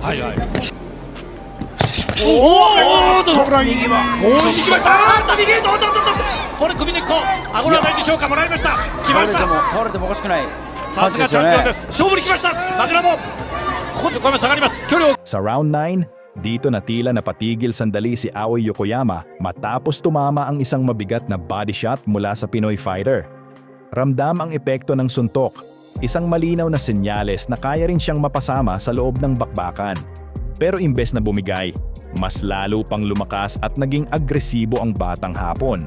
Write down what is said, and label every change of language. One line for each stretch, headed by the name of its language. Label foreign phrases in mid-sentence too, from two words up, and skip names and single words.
Japanese: はいはい。おおトップライン右はもう行きました。あーっと右へどうぞどうぞ。これ首根っこ顎のあたりでしょうか。もらいました。来ました。倒れてもおかしくない。さすがチャンピオンです。勝負に来ました。マグナム。ここで横山下がります。距離を
Filipino: Sa round 9, dito na tila napatigil sandali si Aoi Yokoyama matapos tumama ang isang mabigat na
English: body shot
Filipino: mula sa Pinoy fighter. Ramdam ang epekto ng suntok, isang malinaw na senyales na kaya rin siyang mapasama sa loob ng bakbakan. Pero imbes na bumigay, mas lalo pang lumakas at naging agresibo ang batang Hapon.